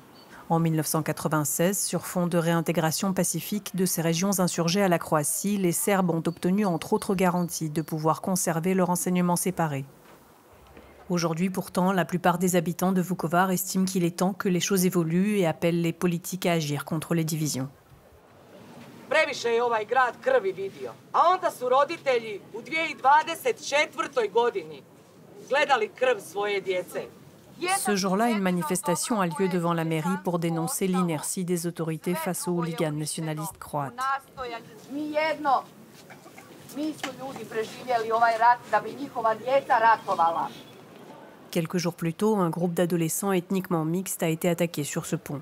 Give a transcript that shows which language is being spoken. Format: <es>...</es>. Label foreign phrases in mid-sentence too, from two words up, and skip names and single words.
<fr>En 1996, sur fond de réintégration pacifique de ces régions insurgées à la Croatie, les Serbes ont obtenu entre autres garanties de pouvoir conserver leur enseignement séparé. Aujourd'hui pourtant, la plupart des habitants de Vukovar estiment qu'il est temps que les choses évoluent et appellent les politiques à agir contre les divisions.</fr> <hr>Previše je ovaj grad krvi vidio, a onda su roditelji u 2024. godini gledali krv svoje djece.</hr> <fr>Ce jour-là, une manifestation a lieu devant la mairie pour dénoncer l'inertie des autorités face aux hooligans nationalistes croates. Quelques jours plus tôt, un groupe d'adolescents ethniquement mixtes a été attaqué sur ce pont.</fr>